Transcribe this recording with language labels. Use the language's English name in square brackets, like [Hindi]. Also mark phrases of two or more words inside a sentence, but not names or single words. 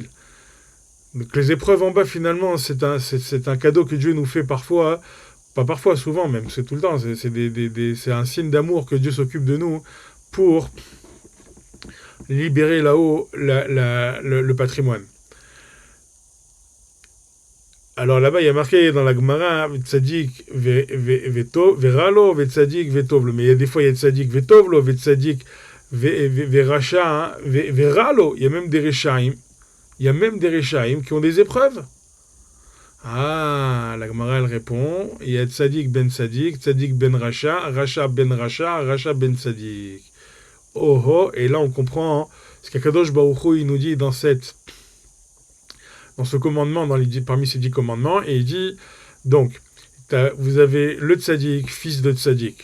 [French] Donc les épreuves en bas, finalement, c'est un cadeau que Dieu nous fait parfois, pas parfois, souvent même, c'est tout le temps, c'est un signe d'amour que Dieu s'occupe de nous pour libérer là-haut le patrimoine. Alors là-bas, il y a marqué dans la Gemara, [Hebrew] צדיק ורע לו, צדיק וטוב לו. [French] Mais il y a des fois, il y a [Hebrew] צדיק וטוב לו, צדיק ורשע, ורע לו. [French] Il y a même des Rechaim. Il y a même des Rechaim qui ont des épreuves. Ah, la Gemara, elle répond, il y a [Hebrew] צדיק בן רשע, רשע בן צדיק. [French] Oh oh, et là on comprend ce qu'Akadosh Baruch Hu, il nous dit dans ce commandement, parmi ces 10 commandements, et il dit, donc, vous avez le tzaddik, fils de tzaddik.